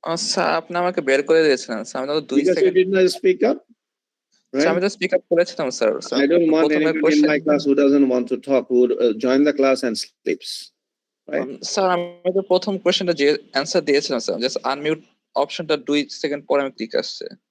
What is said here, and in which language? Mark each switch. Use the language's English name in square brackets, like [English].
[Bangla] Sir আপনি আমাকে বের করে দিয়েছিলেন স্যার, আমি তো 2 second [English] did not speak up, right? [Bangla] আমি তো স্পিক আপ করেছিলাম sir. [English] I don't want anyone in my class who doesn't want to talk, who join the class and sleeps, right? [Bangla] Sir আমি তো প্রথম কোশ্চেনটা যে অ্যানসার দিয়েছিলাম স্যার, জাস্ট আনমিউট অপশনটা 2 সেকেন্ড পরে আমি ক্লিক আসছে।